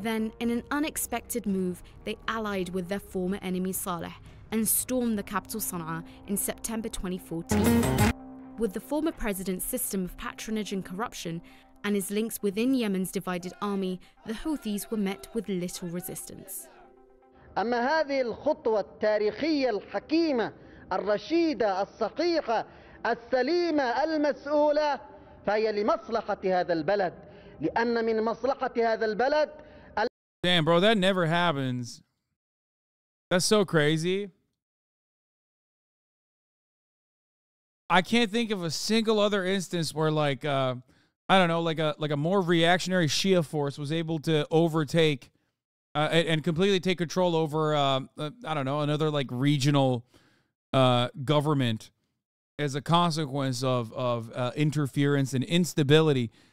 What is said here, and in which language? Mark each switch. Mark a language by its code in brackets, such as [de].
[en] Then, in an unexpected move, they allied with their former enemy Saleh and stormed the capital Sana'a in September 2014. With the former president's system of patronage and corruption and his links within Yemen's divided army, the Houthis were met with little resistance. [ar] أما هذه الخطوة التاريخية الحكيمة الرشيدة الصحيحة السليمة المسؤولة فهي لمصلحة هذا البلد لأن من مصلحة هذا البلد. [en] Damn, bro, that never happens. That's so crazy. I can't think of a single other instance where, like, I don't know, like a more reactionary Shia force was able to overtake and completely take control over, I don't know, another like regional government as a consequence of interference and instability.